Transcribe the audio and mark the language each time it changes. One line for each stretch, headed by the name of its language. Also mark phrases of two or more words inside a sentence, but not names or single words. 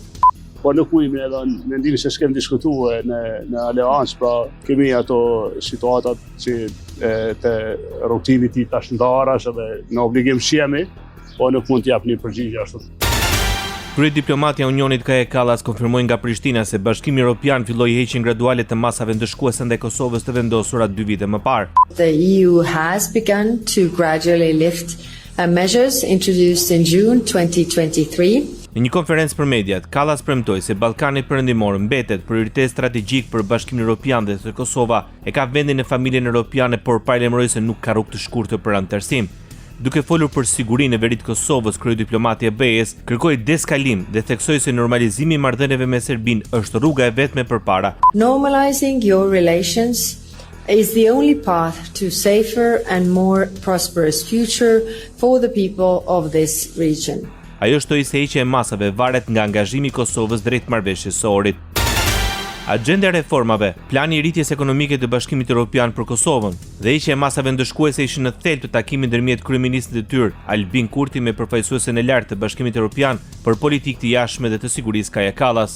Albanian: Po nuk mujmë edhe mendimin se s'kem diskutuar në aleancë, pra kemi ato situatat që të rrugtimit i tash ndarash edhe në obligim shjemi, po nuk mund t'jap një përgjigje ashtu. Kryediplomatja e Unionit Kaja Kallas konfirmoi nga Prishtina se Bashkimi Evropian filloi heqjen graduale të masave ndëshkuese ndaj Kosovës të vendosura 2 vite më parë.
English: The EU has begun to gradually lift measures introduced in June 2023.
Albanian: Në një konferencë për mediat, Kallas premtoi se Ballkani Perëndimor mbetet prioritet strategjik për Bashkimin Evropian dhe se Kosova e ka vendin në familjen evropiane, por paralajmëroi se nuk ka rrugë të shkurtër për anëtarësim. Duke folur për sigurinë e verit Kosovës, kryediplomati e BE-s kërkoi deskalim dhe theksoi se normalizimi i marrëdhënieve me Serbinë është rruga e vetme përpara.
English: Normalizing your relations is the only path to safer and more prosperous future for the people of this region.
Albanian: Ajo shtoi se heqja e masave varet nga angazhimi i Kosovës drejt marrëveshjes së orit. Agjenda e reformave, plani i rritjes ekonomike të Bashkimit Evropian për Kosovën dhe heqja e masave ndëshkuese ishin në thelb të takimit ndërmjet kryeministrit të tyre Albin Kurti me përfaqësuesen e lartë të Bashkimit Evropian për politikë të jashtme dhe të sigurisë Kaja Kallas.